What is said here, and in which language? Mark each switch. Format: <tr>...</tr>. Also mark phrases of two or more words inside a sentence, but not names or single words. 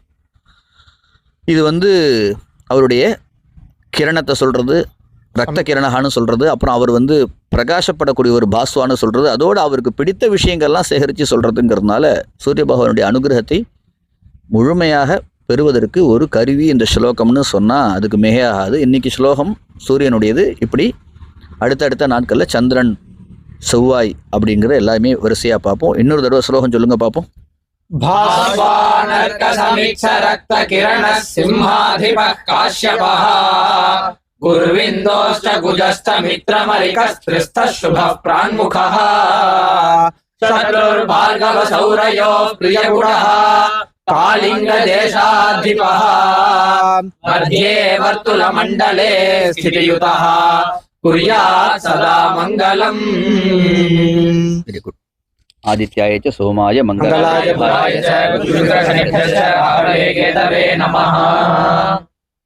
<ta>இது அவருடைய கிரணத்தை சொல்றது, ரத்த கிரணகான்னு சொல்றது, அப்புறம் அவர் பிரகாசப்படக்கூடிய ஒரு பாஸ்வான்னு சொல்றது, அதோடு அவருக்கு பிடித்த விஷயங்கள்லாம் சேகரித்து சொல்றதுங்கிறதுனால சூரிய பகவானுடைய அனுகிரகத்தை முழுமையாக பெறுவதற்கு ஒரு கருவி இந்த ஸ்லோகம்னு சொன்னால் அதுக்கு மிகையாகாது. இன்னைக்கு ஸ்லோகம் சூரியனுடையது. இப்படி அடுத்தடுத்த நாட்களில் சந்திரன், செவ்வாய் அப்படிங்கிற எல்லாமே வரிசையாக பார்ப்போம். இன்னொரு தடவை ஸ்லோகம் சொல்லுங்க பார்ப்போம்.</ta> <sa>भास्वानर्क समीक्ष रक्त किरण सिंहाधिपः काश्यपः गुर्विन्दोश्च गुजश्च मित्रमरिकस्त्रिस्थः शुभः प्रान्मुखः शत्रुर्भार्गव सौरयो प्रियगुणः कालिंग देशाधिपः मध्ये वर्तुलमण्डले स्थितियुतः कुर्यात् सदा मङ्गलम्.</sa> <en>Very good.</en> <sa>आदित्याय च सोमाय मंगलाय बुधाय च गुरुग्रहणेभ्यश्च नमः.</sa>